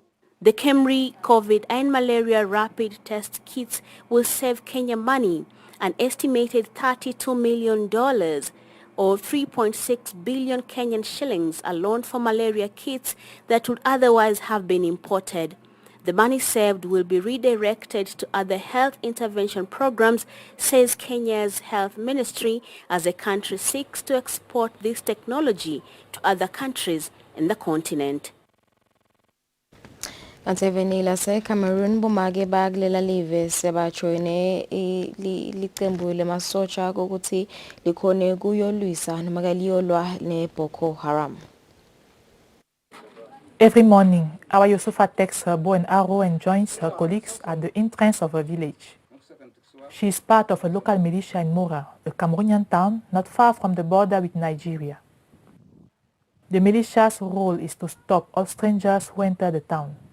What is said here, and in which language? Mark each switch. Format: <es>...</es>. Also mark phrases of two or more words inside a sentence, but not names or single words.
<en>The KEMRI, COVID and malaria rapid test kits will save Kenya money, an estimated $32 million or 3.6 billion Kenyan shillings alone for malaria kits that would otherwise have been imported. The money saved will be redirected to other health intervention programs, says Kenya's health ministry, as the country seeks to export this technology to other countries in the continent.</en> <ss>Ansevenila se Cameroon bumage baglela live sebajoine licembu lemasocha ukuthi likhone kuyolwisa noma ke liyolwa ne Boko Haram.</ss> <en>Every morning, our Yusufa takes her bow and arrow and joins her colleagues at the entrance of a village. She is part of a local militia in Mora, a Cameroonian town not far from the border with Nigeria. The militia's role is to stop all strangers who enter the town.</en>